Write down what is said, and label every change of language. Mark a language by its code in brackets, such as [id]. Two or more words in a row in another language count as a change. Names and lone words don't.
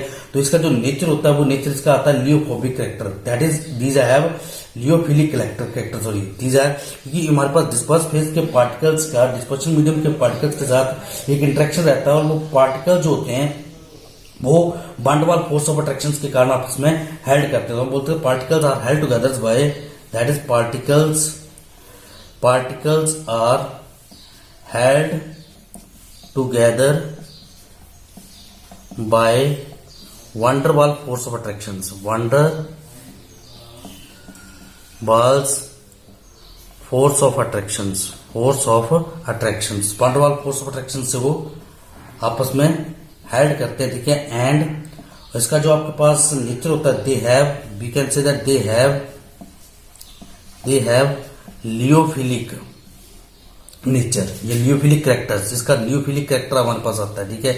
[hi] तो इसका जो नेचर होता है वो नेचर इसका आता है [en] lyophobic character, that is these I have lyophilic character sorry these are, [hi] क्योंकि हमारे पास [en] disperse phase [hi] के पार्टिकल्स का [en] dispersion medium [hi] के पार्टिकल्स के साथ एक इंटरेक्शन रहता है और वो पार्टिकल जो होते हैं वो [en] van der Waals force of attraction [hi] के कारण आपस में हेल्ड करते हैं। तो हम बोलते हैं [en] particles are held together by, that is particles are held together by van der Waals force of attractions, van der Waals force of attractions, van der Waals force of attraction [hi] से वो आपस में हेल्ड करते हैं, ठीक है। एंड इसका जो आपके पास नेचर होता है, [en] they have, we can say that they have lyophilic nature, the lyophilic characters, [hi] इसका [en] lyophilic character [hi] हमारे पास आता है, ठीक है।